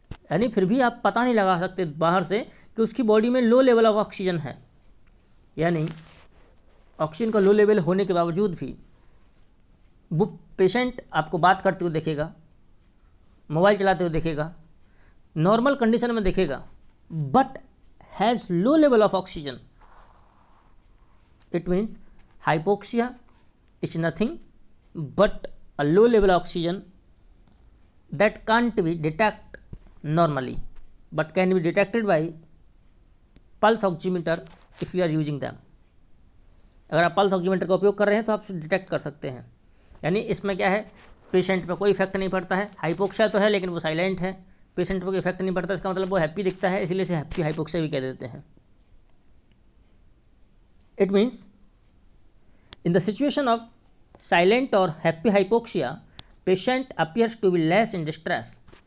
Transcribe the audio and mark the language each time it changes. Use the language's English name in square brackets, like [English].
[Hindi] यानी फिर भी आप पता नहीं लगा सकते बाहर से कि उसकी बॉडी में लो लेवल ऑफ ऑक्सीजन है, यानी ऑक्सीजन का लो लेवल होने के बावजूद भी वो पेशेंट आपको बात करते हुए देखेगा, मोबाइल चलाते हुए देखेगा, नॉर्मल कंडीशन में देखेगा, [English] But has low level of oxygen. It means hypoxia is nothing but a low level oxygen that can't be detected normally but can be detected by pulse oximeter if you are using them। [Hindi] अगर आप pulse oximeter का उपयोग कर रहे हैं तो आप detect कर सकते हैं। यानी इसमें क्या है, पेशेंट पर कोई इफेक्ट नहीं पड़ता है। हाइपोक्सिया तो है लेकिन वो साइलेंट है, पेशेंट पर कोई इफेक्ट नहीं पड़ता, इसका मतलब वो हैप्पी दिखता है, इसीलिए से हैप्पी हाइपोक्सिया भी कह देते हैं। [English] It means in the situation of silent और happy hypoxia patient appears to be less in distress.